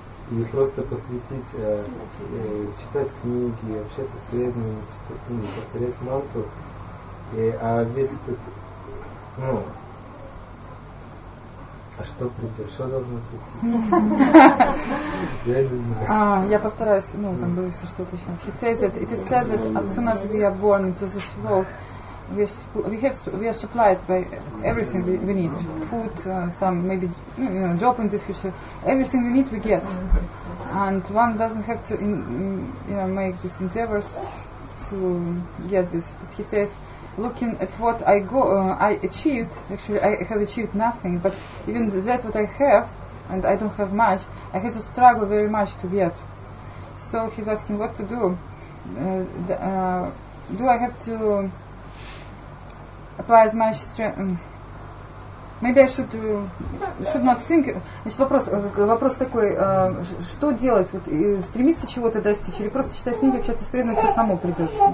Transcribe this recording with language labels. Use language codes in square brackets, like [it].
[ru] И просто посвятить, читать книги, общаться с преданными, повторять мантру. А весь этот, а что придет? Что должно прийти? Я не знаю. Я постараюсь, там будет что-то еще. [en] He says that it is said that as soon as we are born into this world, we are supplied by everything we need, food, some maybe job in the future, everything we need we get, and one doesn't have to make these endeavors to get this. But he says, looking at what I achieved, actually I have achieved nothing, but even that what I have, and I don't have much, I had to struggle very much to get. So he's asking what to do. Do I have to apply as much strength? Maybe I should not think. [ru] Значит, вопрос такой, что делать? Вот, стремиться чего-то достичь или просто читать книги, общаться с преданными, все само придет?